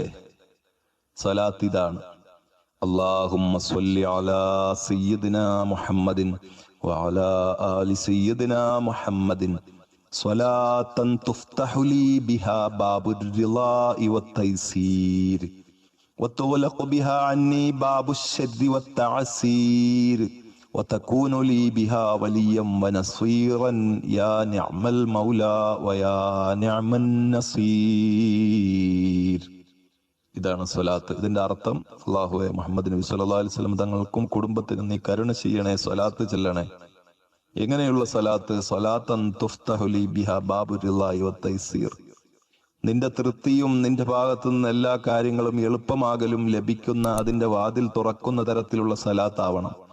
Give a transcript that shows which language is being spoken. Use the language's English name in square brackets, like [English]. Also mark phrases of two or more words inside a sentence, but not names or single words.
[Malayalam] സലാത്ത് ഇതാണ്: [Arabic] اللهم صل على سيدنا محمد وعلى آل سيدنا محمد صلاة تفتح لي بها باب الرضا والتيسير وتغلق بها عني باب الشر والتعسير وتكون لي بها وليا ونصيرا يا نعم المولى ويا نعم النصير. [Malayalam] ഇതാണ് സ്വലാത്ത്. ഇതിന്റെ അർത്ഥം, അല്ലാഹുവേ, മുഹമ്മദ് നബി [Arabic] صلى الله عليه وسلم [Malayalam] തങ്ങൾക്കും കുടുംബത്തിനും നീ കരുണ ചെയ്യണേ, സ്വലാത്ത് ചെല്ലണേ. എങ്ങനെയുള്ള സ്വലാത്ത്? [Arabic] صلاة تفتح لي بها باب الرضا والتيسير. [Malayalam] നിന്റെ തൃപ്തിയും നിന്റെ ഭാഗത്തു നിന്ന് എല്ലാ കാര്യങ്ങളും എളുപ്പമാകലും ലഭിക്കുന്ന, അതിന്റെ വാതിൽ തുറക്കുന്ന തരത്തിലുള്ള സലാത്താവണം.